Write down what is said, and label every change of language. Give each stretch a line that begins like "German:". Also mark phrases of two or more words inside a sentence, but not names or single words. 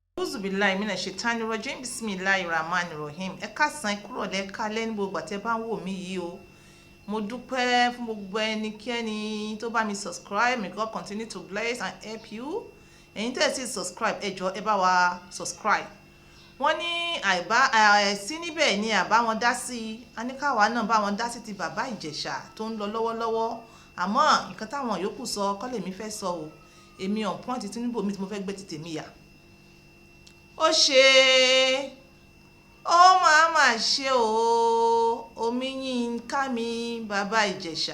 Arabic: أعوذ بالله من الشيطان الرجيم بسم الله الرحمن الرحيم.
Yoruba: Ẹ káàsán kúrò lẹ́ka lẹ́ni gbogbo àti ẹ bá ń wò mí yìí o. Mo dúpẹ́ fún gbogbo ẹnikẹ́ni tó bá mi subscribe.
English: May God continue to bless and help you.
Yoruba: Ẹ̀yin tẹ́ ẹ sì subscribe ẹ jọ̀ọ́ ẹ bá wa subscribe. Wọ́n ní àìsí níbẹ̀ ni àbá wọn dá sí. A ní káwa náà bá wọn dá sí ti bàbá Ìjẹ̀ṣà tó ń lọ lọ́wọ́lọ́wọ́. Àmọ́ nǹkan táwọn yòókù sọ kọ́ lèmi fẹ́ sọ o. Èmi
English: on point
Yoruba: tí níbo mi tí mo fẹ́ gbé ti tèmi yà. Ó ṣe ó máa ṣe o Omiyinka mi bàbá Ìjẹ̀ṣà.